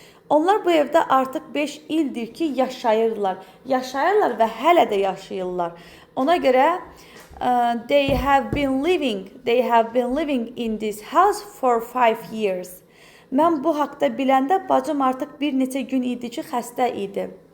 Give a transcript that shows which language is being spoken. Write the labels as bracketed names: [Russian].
[Azerbaijani] Onlar bu evdə artıq 5 ildir ki, yaşayırlar. Yaşayırlar və hələ də yaşayırlar. Ona görə [English] they have been living in this house for 5 years. [Azerbaijani] Mən bu haqda biləndə bacım artıq bir neçə gün idi ki, xəstə idi.